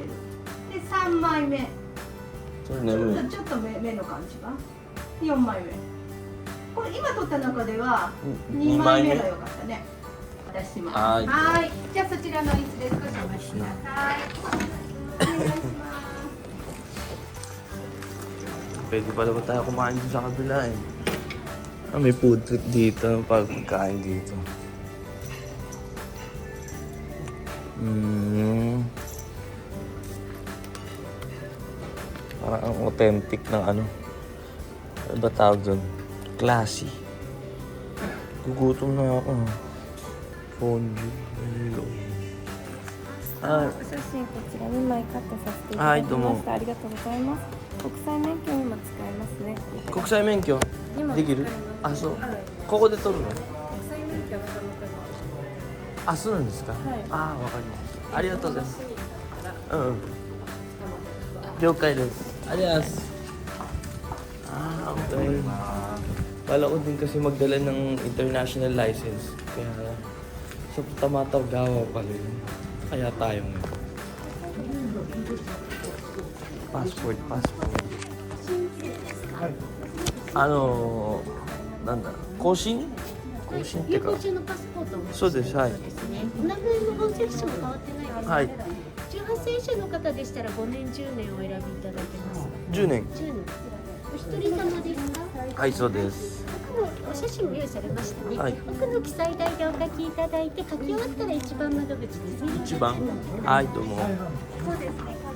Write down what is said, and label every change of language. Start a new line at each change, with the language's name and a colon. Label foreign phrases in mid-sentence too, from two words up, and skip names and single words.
Japanese: で、3枚目。 So眠い。ちょっと目の感じが。4枚目。これ今撮った中では2枚目が良かったね。出します。はいはい。じゃあそちらの椅子で少しお待ちください。お願いします。
Filipino: Pwede pala ba tayo kumain dun sa kabila eh? Ah, may
English: food trip
Filipino: dito, pagkain dito. Parang ang authentic ng ano. Ano ba tawag dun? Classy. Gugutom na ako. Fondue. Hello.
Japanese: お写真こちら2枚カットさせていただきました。ありがとうございます。国際免許今使えますね。国際免許今できる？あ、そう。ここで取るの？国際免許はそのあ、そうなんですか？はいあー、わかりました。ありがとうございます。うん。了解です。ありがとうございます。Ah, okay.
Filipino: Wala ko din kasi magdala ng
English: international license.
Filipino: Kaya sa Tamatagawa pala yun. Kaya tayo ngayon. Passport. Ano,
Japanese: なんだ、更新っていうか。有効中のパスポートをお持ちそうです、はい。ですね。お名前の本籍証は変わってないですか。はい。 18歳以上の方でしたら5年10年お選びいただけます。 10年。 10年。お一人様ですか。はい、そうです。奥のお写真も用意されましたね。はい奥の記載台でお書きいただいて書き終わったら一番窓口ですね。一番はい、どうも。そうですね。